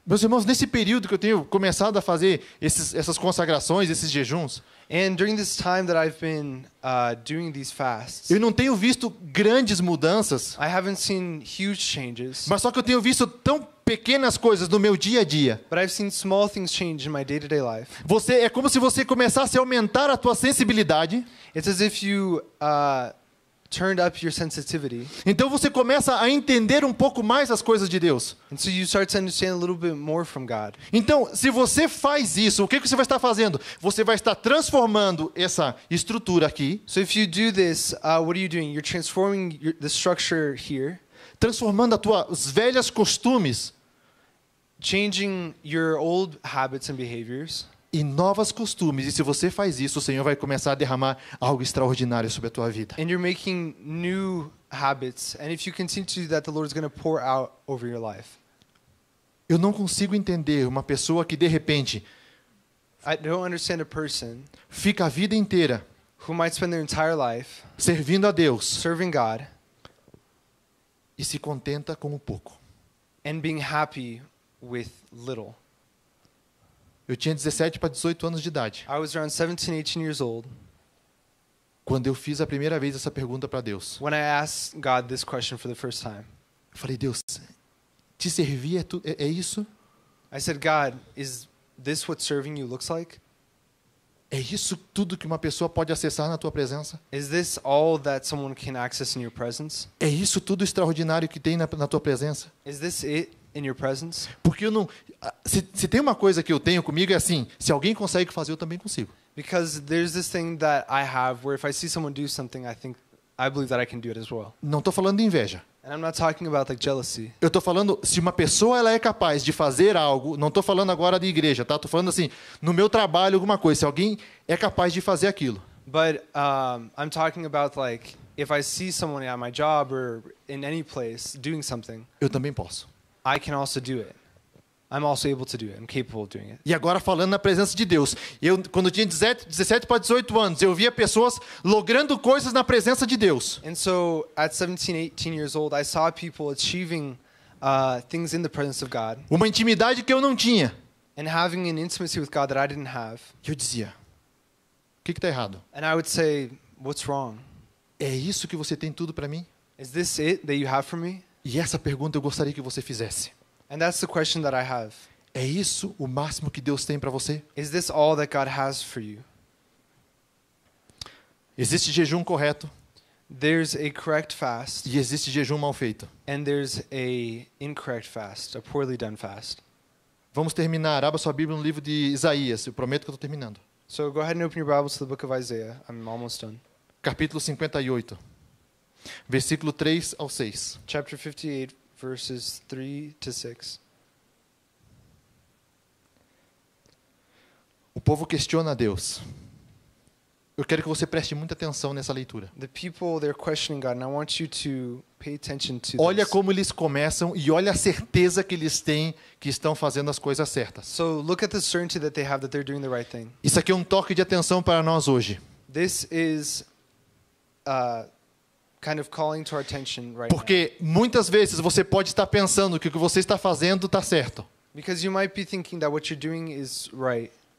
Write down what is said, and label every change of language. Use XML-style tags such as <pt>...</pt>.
<pt>Meus irmãos, nesse período que eu tenho começado a fazer essas consagrações, esses jejuns,</pt> <en>And during this time that I've been doing these fasts,</en> <pt>eu não tenho visto grandes mudanças,</pt> <en>I haven't seen huge changes,</en> <pt>mas só que eu tenho visto tão pequenas coisas no meu dia a dia.</pt> <en>but I've seen small things change in my day-to-day life.</en> <pt>É como se você começasse a aumentar a tua sensibilidade.</pt> <en>It's as if you turned up your sensitivity,</en> <pt>Então você começa a entender um pouco mais as coisas de Deus.</pt> <en>and so you start to understand a little bit more from God.</en> <pt>Então, se você faz isso, o que você vai estar fazendo? Você vai estar transformando essa estrutura aqui,</pt> <en>So if you do this, what are you doing? You're transforming the structure here,</en> <pt>transformando os velhos costumes</pt> <en>changing your old habits and behaviors,</en> <pt>em novos costumes. E se você faz isso, o Senhor vai começar a derramar algo extraordinário sobre a tua vida.</pt> <en>and you're making new habits. And if you continue to do that, the Lord's going to pour out over your life.</en> <pt>Eu não consigo entender uma pessoa que de repente</pt> <en>I don't understand a person</en> <pt>fica a vida inteira</pt> <en>who might spend their entire life</en> <pt>servindo a Deus</pt> <en>serving God</en> <pt>e se contenta com o pouco.</pt> <en>and being happy with little.</en> <pt>Eu tinha 17 para 18 anos de idade</pt> <en>I was around 17, 18 years old</en> <pt>quando eu fiz a primeira vez essa pergunta para Deus.</pt> <en>when I asked God this question for the first time.</en> <pt>Eu falei: Deus, te servir é isso?</pt> <en>I said, God, is this what serving you looks like?</en> <pt>É isso tudo que uma pessoa pode acessar na tua presença?</pt> <en>Is this all that someone can access in your presence?</en> <pt>É isso tudo extraordinário que tem na tua presença?</pt> <en>Is this it in your presence.</en> <pt>Porque eu não... Se tem uma coisa que eu tenho comigo é assim, se alguém consegue fazer, eu também consigo.</pt> <en>Because there's this thing that I have where if I see someone do something, I believe that I can do it as well.</en> <pt>Não estou falando de inveja.</pt> <en>And I'm not talking about like jealousy.</en> <pt>Eu estou falando, se uma pessoa ela é capaz de fazer algo, não estou falando agora de igreja, tá? Estou falando assim, no meu trabalho, alguma coisa, se alguém é capaz de fazer aquilo.</pt> <en>But I'm talking about like if I see someone at my job or in any place doing something,</en> <pt>Eu também posso.</pt> <en>I can also do it. I'm also able to do it. I'm capable of doing it.</en> <pt>E agora falando na presença de Deus. Quando eu tinha 17 para 18 anos, eu via pessoas logrando coisas na presença de Deus.</pt> <en>And so at 17, 18 years old, I saw people achieving things in the presence of God</en> <pt>Uma intimidade que eu não tinha.</pt> <en>and having an intimacy with God that I didn't have.</en> <pt>E eu dizia, o que está errado?</pt> <en>And I would say, what's wrong?</en> <pt>É isso que você tem tudo para mim?</pt> <en>Is this it that you have for me?</en> <pt>E essa pergunta eu gostaria que você fizesse.</pt> <en>And that's the question that I have.</en> <pt>É isso o máximo que Deus tem para você?</pt> <en>Is this all that God has for you?</en> <pt>Existe jejum correto</pt> <en>There's a correct fast</en> <pt>e existe jejum mal feito.</pt> <en>and there's a incorrect fast, a poorly done fast.</en> <pt>Vamos terminar. Abra sua Bíblia no livro de Isaías. Eu prometo que eu estou terminando.</pt> <en>So go ahead and open your Bibles to the book of Isaiah. I'm almost done.</en> <pt>Capítulo 58. Versículo 3 ao 6.</pt> <en>Chapter 58, verses 3 to 6.</en> <pt>O povo questiona a Deus. Eu quero que você preste muita atenção nessa leitura.</pt> <en>The people, they're questioning God, and I want you to pay attention to</en> <pt>Olha</pt> <en>this.</en> <pt>como eles começam e olha a certeza que eles têm que estão fazendo as coisas certas.</pt> <en>So look at the certainty that they have that they're doing the right thing.</en> <pt>Isso aqui é um toque de atenção para nós hoje.</pt> <en>This is kind of calling to our attention right now.</en> <pt>Porque muitas vezes você pode estar pensando que o que você está fazendo está certo.</pt> <en>Because you might be thinking that what you're doing is right.</en>